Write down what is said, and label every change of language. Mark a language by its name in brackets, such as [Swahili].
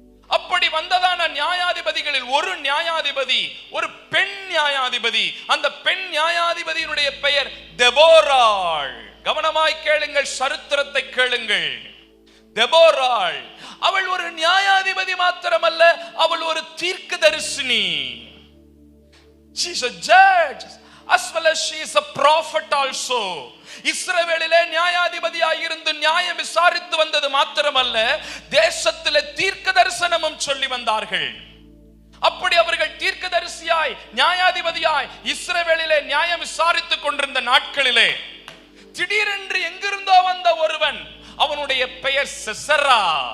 [Tamil] அப்படி வந்ததான நியாயாதிபதிகளில் ஒரு நியாயாதிபதி, ஒரு பெண் நியாயாதிபதி. அந்த பெண் நியாயாதிபதியினுடைய பெயர் தெபோராள். கவனமாய் கேளுங்கள், சரித்திரத்தை கேளுங்கள். தெபோராள் அவள் ஒரு நியாயாதிபதி மாத்திரமல்ல, அவள் ஒரு தீர்க்கதரிசினி. [English] She is a judge as well as she is a prophet also. [Tamil] இஸ்ரவேலிலே நியாயாதிபதியாய் இருந்து நியாயம் விசாரித்து வந்தது மாத்திரமல்ல, தேசத்திலே தீர்க்க தரிசனமும் சொல்லி வந்தார்கள். அப்படி அவர்கள் தீர்க்கதரிசியாய் நியாயாதிபதியாய் இஸ்ரவேலிலே நியாயம் விசாரித்துக் கொண்டிருந்த நாட்களிலே திடீரென்று எங்கிருந்தோ வந்த ஒருவன், அவனுடைய பெயர் சிசரா.